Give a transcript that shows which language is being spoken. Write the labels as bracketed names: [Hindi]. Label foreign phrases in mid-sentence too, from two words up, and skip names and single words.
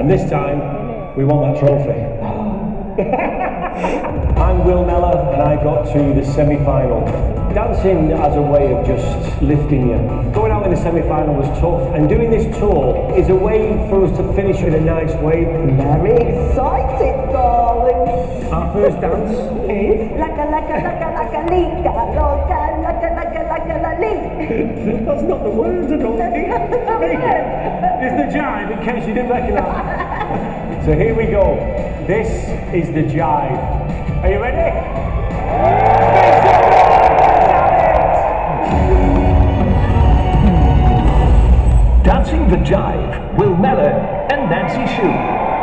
[English] And this time, we want that trophy. I'm Will Mellor, and I got to the semi-final. Dancing as a way of just lifting you. Going out in the semi-final was tough, and doing this tour is a way for us to finish in a nice way. Very excited, darling. Our first dance is... Laka, laka, laka, laka, lika, loka, laka, laka, laka, la, lee. That's not the words, I don't think. It's the jive, in case you didn't recognise. So here we go. This is the jive. Are you ready? Dancing the Jive, Will Mellor and Nancy Shue.